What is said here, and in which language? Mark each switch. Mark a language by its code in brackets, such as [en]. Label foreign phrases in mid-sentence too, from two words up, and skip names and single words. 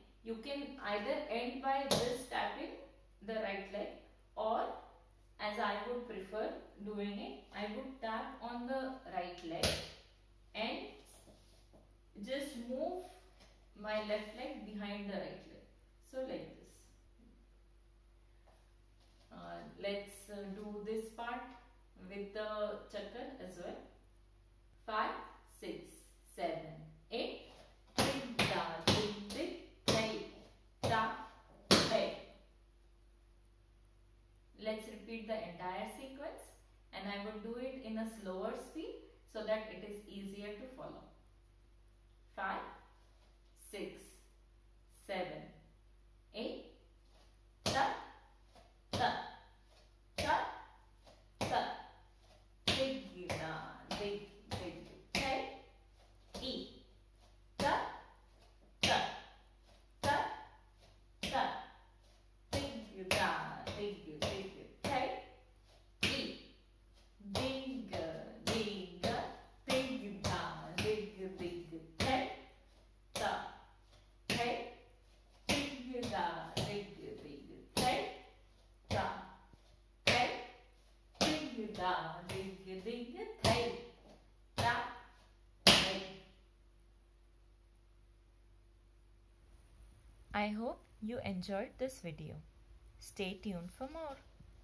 [en] You can either end by just tapping the right leg, or as I would prefer doing it, I would tap on the right leg and just move my left leg behind the right leg. So like this. Let's do this part with the chakra as well. 5, 6, 7, 8. Ding da ding ding, hey da hey. Let's repeat the entire sequence, and I will do it in a slower speed so that it is easier to follow. 5, 6, 7, 8. Ta ta ta ta. Dig da dig dig. Hey e. Ta ta ta ta. Dig da dig dig. Hey e. Dig dig dig da dig dig. Hey ta hey dig da dig dig. Hey ta hey dig da dig dig. Hey ta hey. I hope you enjoyed this video. Stay tuned for more.